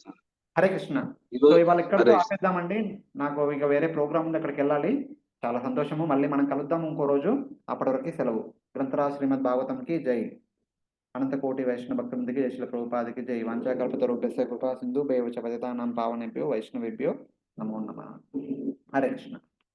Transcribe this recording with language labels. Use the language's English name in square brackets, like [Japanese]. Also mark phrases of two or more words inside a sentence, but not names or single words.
[Telugu] హరే కృష్ణ. సో, ఈరోజు ఇవాళ ఇక్కడితో హరే కృష్ణ. ఆపేద్దామండి. నాకు ఇక వేరే ప్రోగ్రామ్ ఉంది అక్కడికెళ్ళాలి. చాలా సంతోషము. మళ్ళీ మనం కలుద్దాం ఇంకో రోజు. అప్పటి వరకి సెలవు. గ్రంథరా శ్రీమద్ భాగవతంకి జై. అనంత కోటి వైష్ణవ భక్తులందరికీ జై శ్రీల ప్రభుపాదికి జై. [Sanskrit] వాంఛాకల్పతరుభ్యశ్చ కృపా సింధుభ్యో చ పతితానాం పావనేభ్యో వైష్ణవేభ్యో నమో నమః. [Telugu] హరే కృష్ణ.